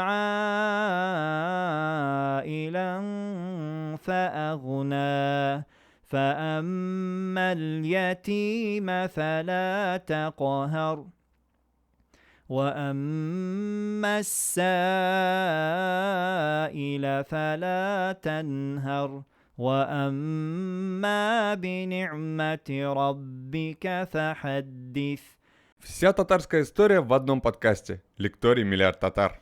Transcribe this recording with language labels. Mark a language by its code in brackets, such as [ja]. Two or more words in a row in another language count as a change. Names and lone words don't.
[ar] عائلا فأغنى فأما اليتيم فلا تقهر وأما السائل فلا تنهر وأما بنعمة ربك فحدث. [ru] Вся татарская история в одном подкасте. Лекторий «Миллиард татар».